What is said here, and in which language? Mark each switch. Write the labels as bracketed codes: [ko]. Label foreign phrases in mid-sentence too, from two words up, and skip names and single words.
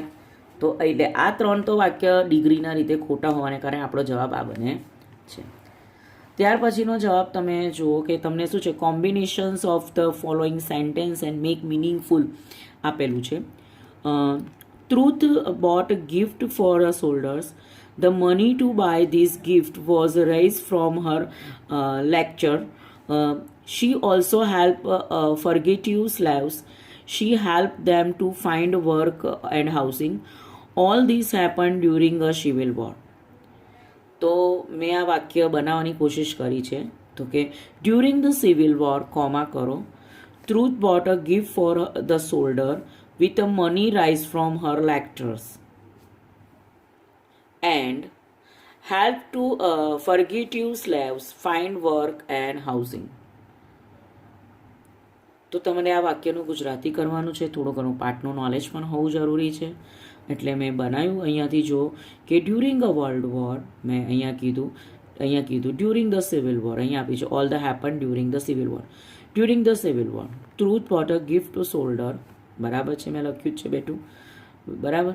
[gu] તો એટલે આ 3 તો વાક્ય ડિગ્રીના રીતે ખોટા હોવાને કારણે આપણો જવાબ આ બને છે. ત્યાર પછીનો જવાબ તમે જુઓ કે તમને શું છે, [en] combinations of the following sentences and make meaningful [gu] આપેલું છે. [en] Truth bought gift for a soldiers. The money to buy this gift was raised from her lecture. She also helped fugitive slaves. She helped them to find work and housing. All this happened during a civil war. [gu] તો મેં આ વાક્ય બનાવવાની કોશિશ કરી છે. તો કે [en] during the civil war, [gu] કોમા કરો, [en] Truth bought a gift for the soldier with a money raise from her lectures and help to fugitive slaves find work and housing. [gu] તો તમને આ વાક્યનું ગુજરાતી કરવાનું છે. થોડું ઘણું પાઠનું નોલેજ પણ હોવું જરૂરી છે. એટલે મેં બનાવ્યું અહીંયાથી જો કે [en] during a world war, [gu] મેં અહીંયા કીધું [en] during the civil war. [gu] અહીંયા આપી છે [en] all the happen during the civil war. during the civil war Truth bought a gift to soldier, [gu] બરાબર છે, મેં લખ્યું જ છે બેટું, બરાબર.